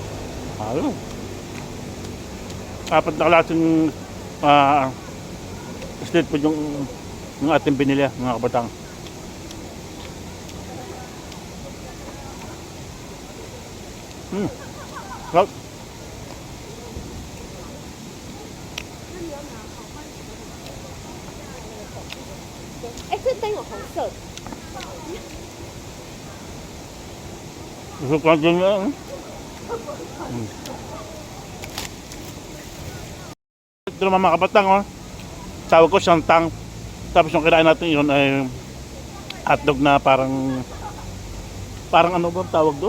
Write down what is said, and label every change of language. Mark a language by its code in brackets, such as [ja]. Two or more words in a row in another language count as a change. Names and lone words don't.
[tl] Halo. 4 na klaseng [en] Street food [tl] yung ating binili, mga kabatang. Sarap. [zh] 哎，这灯有红色的。 [tl] Gusto ko din yan. Ito naman mga kabatang, oh. Tawag ko siyang. Tapos yung kinain natin yun ay hotdog na parang ano ba tawag doon?